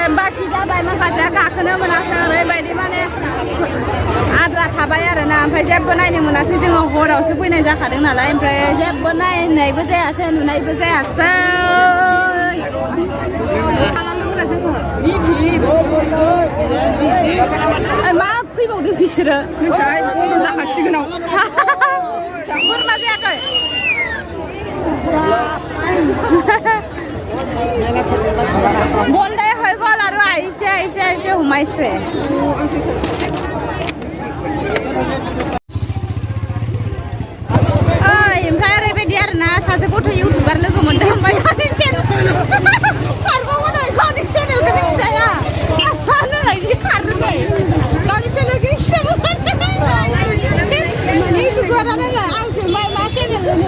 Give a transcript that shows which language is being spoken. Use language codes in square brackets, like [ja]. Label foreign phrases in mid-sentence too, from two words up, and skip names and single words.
[brx] बाखि जाबाय माखासे गाखोनो मोनासै ओरैबायदि माने आद्रा थाबाय आरोना ओमफ्राय जेबो नायनो मोनासै जोङो हरावसो फैनाय जाखादों नालाय ओमफ्राय जेबो नायनायबो जायासै नुनायबो जायासै मा फैबावदों बिसोरो नोंसाय बन्द जाखासिगोनाव बोरमा जायाखै बन्दाय [as] হৈ গ'ল আৰু আহিছে সোমাইছে [brx] ओमफ्राय ओरैबायदि आरोना सासे गथ' इउटुबार लोगो मोनदों ओमफ्राय गावनि चेनेलखौ मिथिया नोंलाय बिदि खारदोंलै गावनि चेनेलखौ इउटुबारानो आंसो मा चेनेल